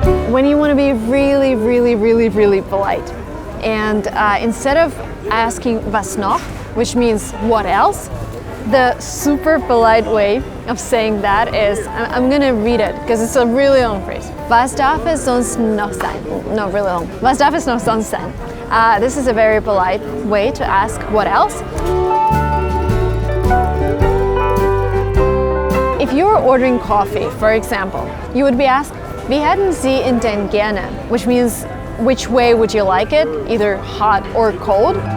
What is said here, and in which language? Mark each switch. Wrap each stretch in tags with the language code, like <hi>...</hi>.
<en>When you want to be really, really, really, really polite, and instead of asking "Was noch," which means "what else," the super polite way of saying that is, I'm gonna read it because it's a really long phrase.</en> <de>Was darf es sonst noch sein?</de> <en>No, really long.</en> <de>Was darf es noch sonst sein?</de> <en>This is a very polite way to ask what else. If you were ordering coffee, for example, you would be asked,</en> <de>wie hätten Sie denn gerne?</de> <en>Which means, which way would you like it? Either hot or cold.</en>